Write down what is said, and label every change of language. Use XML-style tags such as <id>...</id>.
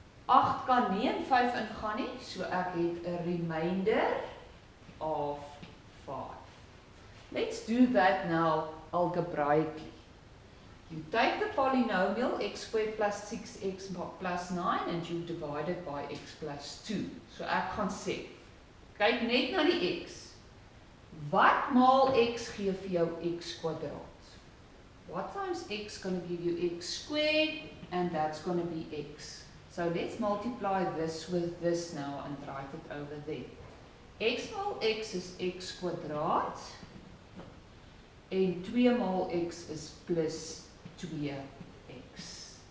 <af>8 kan nie in 5 ingaan nie, so ek het 'n</af> <en>remainder of 5. Let's do that now algebraically. You take the polynomial x squared plus 6x plus 9 and you divide it by x plus 2.</en> <af>So ek gaan sê, kyk net na die x. Wat maal x gee vir jou x kwadraat?</af> <en>What times x going to give you x squared, and that's going to be x. So let's multiply this with this now and write it over there.</en> <af>X maal x is x kwadraat, en 2 maal x is plus 2x.</af>